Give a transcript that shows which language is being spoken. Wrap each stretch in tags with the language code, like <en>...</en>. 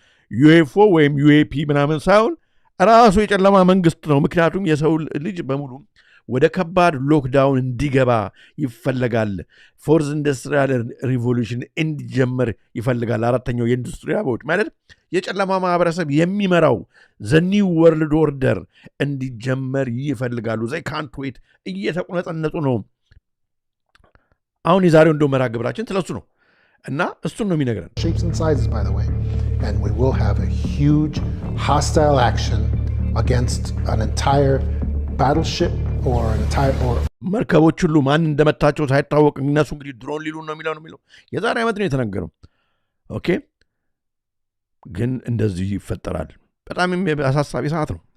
<am>ዩኤፎ ወይም ዩኤፒ ምናምን ሳይሆን ራሱ የጨለማ መንግስት ነው። ምክንያቱም የሰው ልጅ በሙሉ ወደ ከባድ ሎክዳውን እንዲገባ ይፈልጋል። ፎርዝ ኢንዱስትሪያል ሪቮሉሽን እንዲጀመር ይፈልጋል። አራተኛው የኢንዱስትሪ አብዮት ማለት የጨለማ ማህበረሰብ የሚመራው ዘኒው ወርልድ ኦርደር እንዲጀመር ይፈልጋሉ።</am> <en>ዘይ ካንት ዌት</en> <am>እየተቆነጠነጡ ነው። አሁን የዛሬው እንደው መርሃ ግብራችን ስለሱ ነው እና እሱን ነው የሚነግረን።</am> <en>Shapes and sizes, by the way, and we will have a huge hostile action against an entire battleship or an entire</en> <am>መርከቦች ሁሉ ማን እንደመታቸው ሳይታወቅ እነሱ እንግዲህ ድሮን ሊሉ ነው የሚለው የዛሬ ዓመት ነው የተነገረው። ኦኬ ግን እንደዚህ ይፈጠራል። በጣም አሳሳቢ ሰዓት ነው።</am>